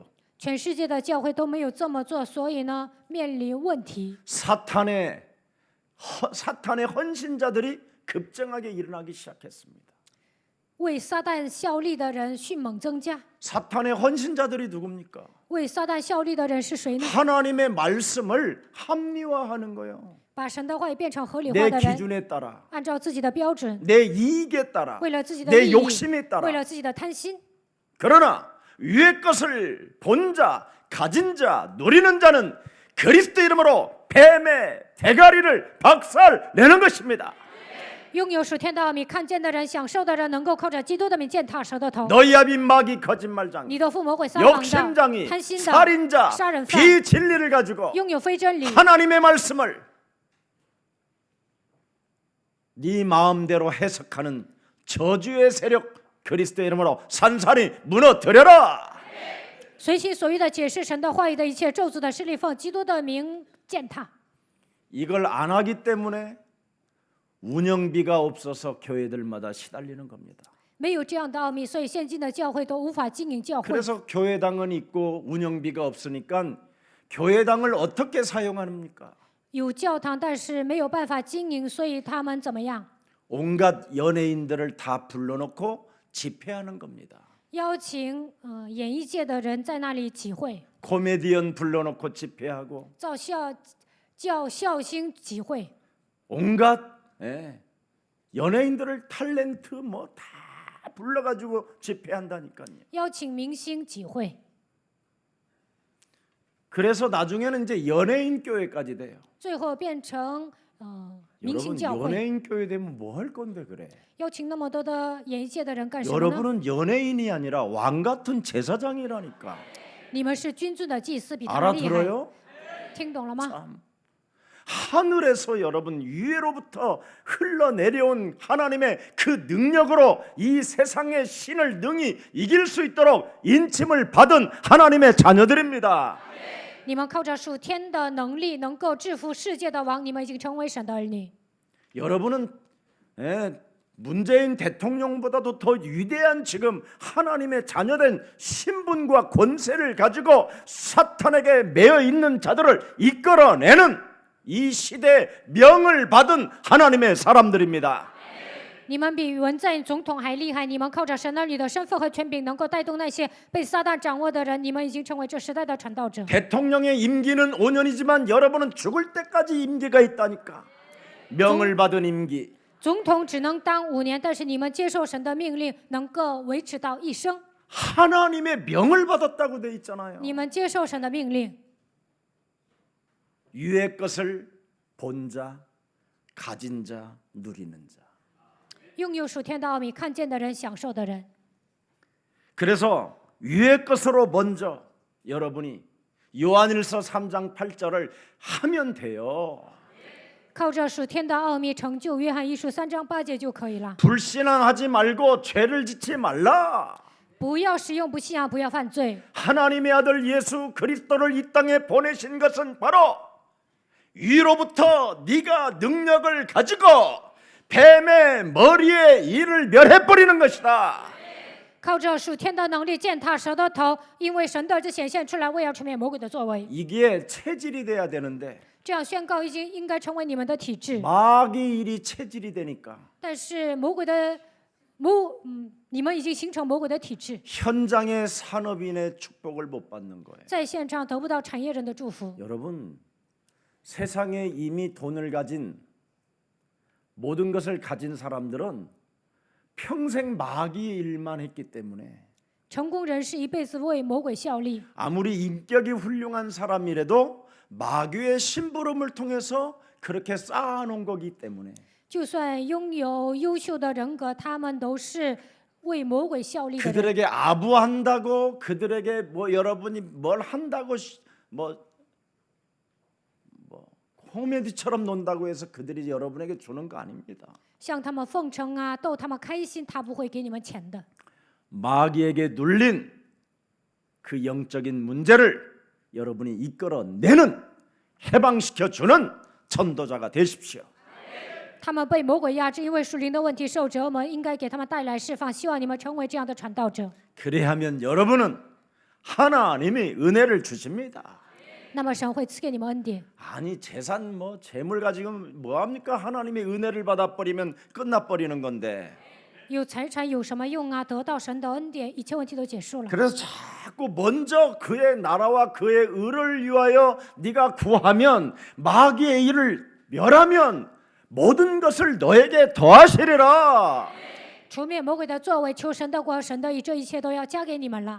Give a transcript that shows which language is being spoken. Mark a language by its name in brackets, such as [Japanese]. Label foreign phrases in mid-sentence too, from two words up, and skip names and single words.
[Chinese] 全世界的教会都没有这么做，所以呢，面临问题。 [Korean] 사탄의 헌신자들이 급증하게 일어나기 시작했습니다. [Chinese] 为撒旦效力的人迅猛增加。 [Korean] 사탄의 헌신자들이 누굽니까? [Chinese] 为撒旦效力的人是谁呢？ [Korean] 하나님의 말씀을 합리화하는 거예요. [Chinese] 把神的话语变成合理 [Korean] 내 [Chinese] 化的人， [Korean] 기준에 따라, [Chinese] 按照自己的标准， [Korean] 내 이익에 따라, [Chinese] 为了自己的 [Korean] 내 [Chinese] 利益， [Korean] 욕심에 따라. [Chinese] 为了自己的贪心。 [Korean] 그러나 위의 것을 본 자, 가진 자, 누리는 자는 그리스도 이름으로 뱀의 대가리를 박살내는 것입니다. [Chinese] 拥有属天的奥秘，看见的人、享受的人，能够靠着基督的名践踏蛇的头。 [Korean] 너희 아비 마귀 거짓말장이, [Chinese] 你的父魔鬼撒谎的、 [Korean] 욕심장이, [Chinese] 贪心的、 [Korean] 살인자, [Chinese] 杀人犯， [Korean] 비진리를 가지고 [Chinese] 拥有非真理， [Korean] 하나님의 말씀을 네 마음대로 해석하는 저주의 세력 그리스도의 이름으로 산산이 무너뜨려라. [Chinese] 随心所欲的解释神的话语的一切咒诅的势力，奉基督的名践踏。 [Korean] 이걸 안 하기 때문에 운영비가 없어서 교회들마다 시달리는 겁니다. [Chinese] 没有这样的奥秘，所以现今的教会都无法经营教会。 [Korean] 그래서 교회당은 있고 운영비가 없으니까 교회당을 어떻게 사용합니까? [Chinese] 有教堂，但是没有办法经营，所以他们怎么样？ [Korean] 온갖 연예인들을 다 불러놓고 집회하는 겁니다. [Chinese] 邀请演艺界的人在那里集会， [Korean] 코미디언 불러놓고 집회하고 [Chinese] 叫笑星集会， [Korean] 온갖 연예인들을 탤런트 뭐 다 불러가지고 집회한다니까요. [Chinese] 邀请明星集会。 [Korean] 그래서 나중에는 이제 연예인 교회까지 돼요. [Chinese] 最后变成明星 [Korean] 여러분 [Chinese] 教会， [Korean] 연예인 교회 되면 뭐 할 건데 그래? [Chinese] 邀请那么多的演艺界的人干什么呢？ [Korean] 여러분은 연예인이 아니라 왕 같은 제사장이라니까. [Chinese] 你们是君尊的祭司，比他们厉害。 [Korean] 알아들어요? [Chinese] 听懂了吗？ [Korean] 참. 하늘에서 여러분 위로부터 흘러내려온 하나님의 그 능력으로 이 세상의 신을 능히 이길 수 있도록 인침을 받은 하나님의 자녀들입니다. [Chinese] 你们靠着属天的能力能够制服世界的王，你们已经成为神的儿女。 [Korean] 여러분은 문재인 대통령보다도 더 위대한 지금 하나님의 자녀된 신분과 권세를 가지고 사탄에게 매여 있는 자들을 이끌어내는 이 시대의 명을 받은 하나님의 사람들입니다. [Chinese] 你们比文在寅总统还厉害，你们靠着神儿女的身份和权柄，能够带动那些被撒旦掌握的人，你们已经成为这时代的传道者。 [Korean] 대통령의 임기는 5년이지만 여러분은 죽을 때까지 임기가 있다니까. 명을 받은 임기. [Chinese] 总统只能当5年，但是你们接受神的命令，能够维持到一生。 [Korean] 하나님의 명을 받았다고 돼 있잖아요. [Chinese] 你们接受神的命令， [Korean] 위의 것을 본 자, 가진 자, 누리는 자. [Chinese] 拥有属天的奥秘，看见的人，享受的人。 [Korean] 그래서 위의 것으로 먼저 여러분이 요한일서 3장 8절을 하면 돼요. [Chinese] 靠着属天的奥秘成就约翰一书3章8节就可以了。 [Korean] 불신앙하지 말고 죄를 짓지 말라. [Chinese] 不要使用不信仰，不要犯罪。 [Korean] 하나님의 아들 예수 그리스도를 이 땅에 보내신 것은 바로 위로부터 네가 능력을 가지고 뱀의 머리에 이를 멸해버리는 것이다. [Chinese] 靠着属天的能力践踏蛇的头，因为神的儿子显现出来，为要除灭魔鬼的作为。 [Korean] 이게 체질이 돼야 되는데 [Chinese] 这样宣告应该成为你们的体制。 [Korean] 마귀 일이 체질이 되니까 [Chinese] 但是你们已经形成魔鬼的体制， [Korean] 현장의 산업인의 축복을 못 받는 거예요. [Chinese] 在现场得不到产业人的祝福。 [Korean] 여러분, 세상에 이미 돈을 가진 모든 것을 가진 사람들은 평생 마귀 일만 했기 때문에 [Chinese] 成功人士一辈子为魔鬼效力， [Korean] 아무리 인격이 훌륭한 사람이라도 마귀의 심부름을 통해서 그렇게 쌓아놓은 거기 때문에 [Chinese] 就算拥有优秀的人格，他们都是为魔鬼效力的人。 [Korean] 그들에게 아부한다고 그들에게 뭐 여러분이 뭘 한다고 뭐 코미디처럼 논다고 해서 그들이 여러분에게 주는 거 아닙니다. [Chinese] 向他们奉承啊，逗他们开心，他不会给你们钱的。 [Korean] 마귀에게 눌린 그 영적인 문제를 여러분이 이끌어내는 해방시켜주는 전도자가 되십시오. [Chinese] 他们被魔鬼压制，因为属灵的问题受折磨，应该给他们带来释放。希望你们成为这样的传道者。 [Korean] 그래야면 여러분은 하나님이 은혜를 주십니다. [Chinese] 那么神会赐给你们恩典。 [Korean] 아니 재산 뭐 재물 가지고 뭐 합니까? 하나님의 은혜를 받아 버리면 끝나 버리는 건데. [Chinese] 有财产有什么用啊？得到神的恩典，一切问题都结束了。 [Korean] 그래서 자꾸 먼저 그의 나라와 그의 의를 위하여 네가 구하면 마귀의 일을 멸하면 모든 것을 너에게 더하시리라. [Chinese] 除灭魔鬼的作为，求神的国、神的义，这一切都要加给你们了。